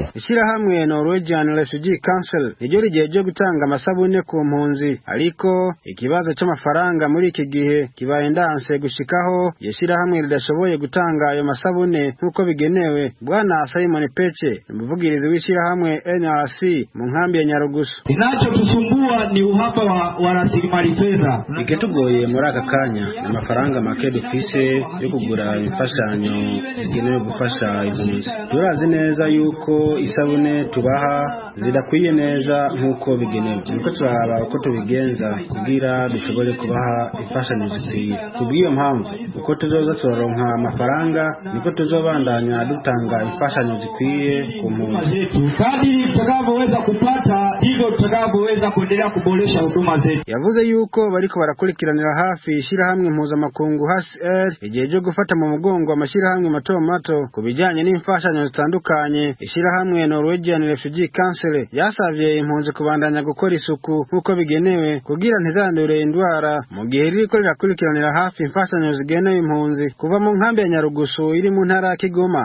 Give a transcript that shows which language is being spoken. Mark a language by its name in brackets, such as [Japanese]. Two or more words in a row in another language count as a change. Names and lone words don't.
[Rundi] Ishirahamwe Norwegian Refugee Council iryo rigiye gutanga amasabune ku mpunzi, ariko ikibazo cy'amafaranga muri iki gihe kibaye ndanse gushikaho yeshirahamwe ridashoboye gutanga ayo masabune nkuko bigenewe. Bwana Simon Peche, umuvugirizi w'ishirahamwe NRC mu nkambi ya Nyarugusu: [Swahili] Inachotusumbua ni uhaba wa rasilimali fedha. [Rundi] Ikitugoye muri aka kanya amafaranga make dufise yo kugura imfashanyo zigenewe gufasha impunzi. Turazi neza yuko isabune tubaha zidakwiye neza nkuko bigenewe, niko turaba uko tubigenza kugira dushobore kubaha imfashanyo zikwiye. Kubwiyo mpamvu uko tuzoza turonka amafaranga niko tuzobandanya dutanga imfashanyo zikwiye ku mpunzi. [Swahili] Kadiri tutakavyoweza kupata ndivyo tutakavyoweza kuendelea kuboresha huduma zetu. [Rundi] Yavuze yuko bariko barakurikiranira hafi ishirahamwe mpuzamakungu HCR igiye gufata mu mugongo amashirahamwe mato kubijanye n'imfashanyo zitandukanye. Ishirahamwe Norwegian Refugee Council yasavye impunzi kubandanya gukora isuku nkuko bigenewe kugira ntizandure indwara mu gihe ririko rirakurikiranira hafi imfashanyo zigenewe impunzi kuva mu nkambi ya Nyarugusu iri mu ntara ya Kigoma.